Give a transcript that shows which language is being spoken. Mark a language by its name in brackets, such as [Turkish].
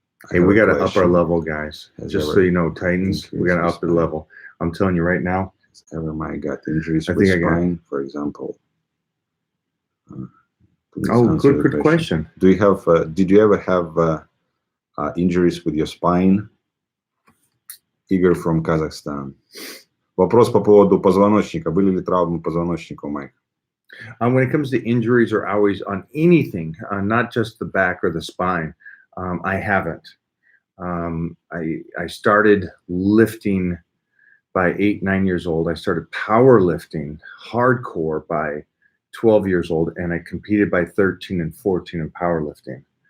[English] Hey, we got to up our level, guys. Just so you know, Titans, we got to up the level. I'm telling you right now. Has ever Mike got injuries with spine, for example? Oh, good question. Do you have? Did you ever have injuries with your spine? Игорь from Kazakhstan. [Russian] Вопрос по поводу позвоночника. Были ли травмы позвоночника у Майка? [English] When it comes to injuries or always on anything, not just the back or the spine, I haven't. I started lifting by 8-9 years old. I started powerlifting hardcore by 12 years old, and I competed by 13 and 14 in powerlifting.